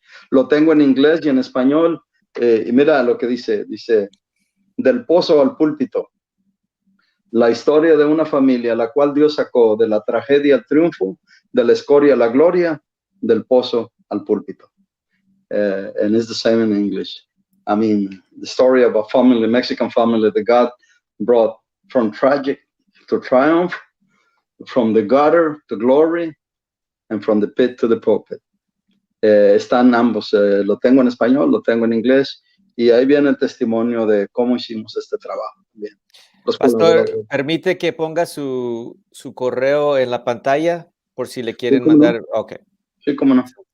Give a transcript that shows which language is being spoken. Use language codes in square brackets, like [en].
[es] Lo tengo en inglés y en español, y mira lo que dice, del pozo al púlpito, la historia de una familia, la cual Dios sacó de la tragedia al triunfo, de la escoria a la gloria, del pozo al púlpito. [en] And it's the same in English. I mean, the story of a family, Mexican family that God brought from tragic to triumph, from the gutter to glory, and from the pit to the pulpit. [es] Están ambos, lo tengo en español, lo tengo en inglés, y ahí viene el testimonio de cómo hicimos este trabajo. Bien. Pastor, ¿permite que ponga su correo en la pantalla por si le quieren sí, mandar? No. Ok. Sí, cómo no.